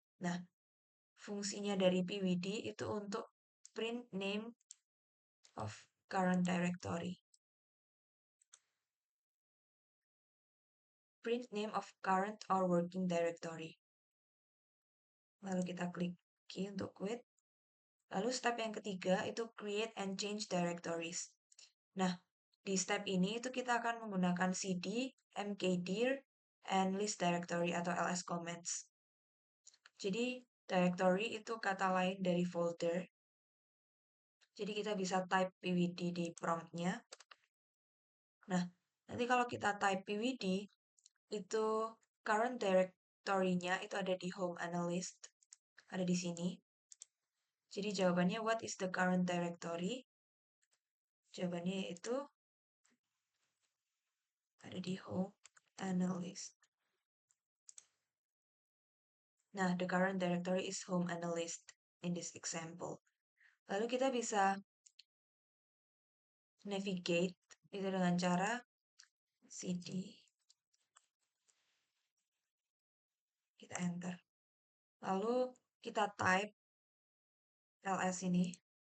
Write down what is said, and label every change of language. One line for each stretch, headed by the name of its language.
Indonesian: Nah, fungsinya dari pwd itu untuk
English: print name of current directory. Print name of current or working directory.
Indonesian: Lalu kita klik Q untuk quit. Lalu step yang ketiga itu
English: create and change directories.
Indonesian: Nah, di step ini itu kita akan menggunakan cd, mkdir,
English: and list directory
Indonesian: atau ls commands. Jadi directory itu kata lain dari folder. Jadi kita bisa type pwd di promptnya. Nah, nanti kalau kita type pwd, itu current directory-nya itu ada di home analyst. Ada di sini. Jadi jawabannya
English: what is the current directory?
Indonesian: Jawabannya itu ada di home analyst.
English: Nah, the current directory is home analyst in this example.
Indonesian: Lalu kita bisa navigate itu dengan cara cd, kita enter. Lalu kita type ls ini.